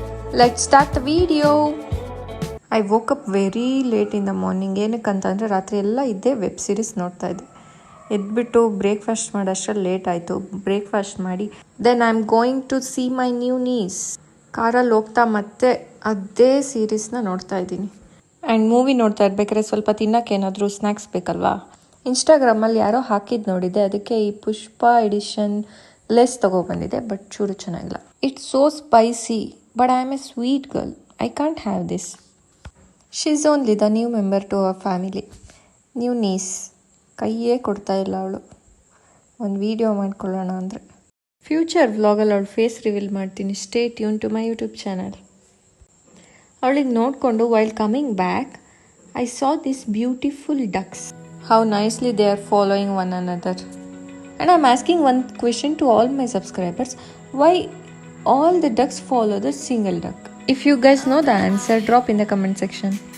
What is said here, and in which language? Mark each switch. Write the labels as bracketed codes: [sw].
[en] Let's start the video. I woke up very late in the morning. [kn] ಏನಕ್ಕಂತಂದರೆ ರಾತ್ರಿ ಎಲ್ಲ ಇದ್ದೆ web series ನೋಡ್ತಾ ಇದ್ದೆ. ಎದ್ಬಿಟ್ಟು ಬ್ರೇಕ್ಫಾಸ್ಟ್ ಮಾಡೋಷ್ಟರಲ್ಲಿ ಲೇಟ್ ಆಯಿತು. ಬ್ರೇಕ್ಫಾಸ್ಟ್ ಮಾಡಿ [en] Then I am going to see my new niece. [kn] ಕಾರಲ್ಲಿ ಹೋಗ್ತಾ ಮತ್ತೆ ಅದೇ ಸೀರೀಸ್ನ ನೋಡ್ತಾ ಇದ್ದೀನಿ. ಆ್ಯಂಡ್ ಮೂವಿ ನೋಡ್ತಾ ಇರ್ಬೇಕಾದ್ರೆ ಸ್ವಲ್ಪ ತಿನ್ನೋಕೆ ಏನಾದರೂ ಸ್ನ್ಯಾಕ್ಸ್ ಬೇಕಲ್ವಾ. ಇನ್ಸ್ಟಾಗ್ರಾಮಲ್ಲಿ ಯಾರೋ ಹಾಕಿದ್ದು ನೋಡಿದ್ದೆ, ಅದಕ್ಕೆ ಈ ಪುಷ್ಪ ಎಡಿಷನ್ ಲೆಸ್ ತೊಗೊಬಂದಿದೆ. [en] but [kn] ಚೂರು ಚೆನ್ನಾಗಿಲ್ಲ. [en] It's so spicy. But I am a sweet girl. I can't have this. She's only the new member to our family. New niece. [kn] ಕೈಯೇ ಕೊಡ್ತಾ ಇಲ್ಲ ಅವಳು. ಒಂದು ವಿಡಿಯೋ ಮಾಡ್ಕೊಳ್ಳೋಣ ಅಂದರೆ. ಫ್ಯೂಚರ್ ವ್ಲಾಗಲ್ಲಿ ಅವಳು ಫೇಸ್ ರಿವೀಲ್ ಮಾಡ್ತೀನಿ. [en] Stay tune to my YouTube channel. [kn] ಅವಳಿಗೆ ನೋಡಿಕೊಂಡು [en] While coming back I saw this beautiful ducks. How nicely they are following one another. And I am asking one question to all my subscribers. Why all the ducks follow the single duck? If you guys know the answer, drop in the comment section.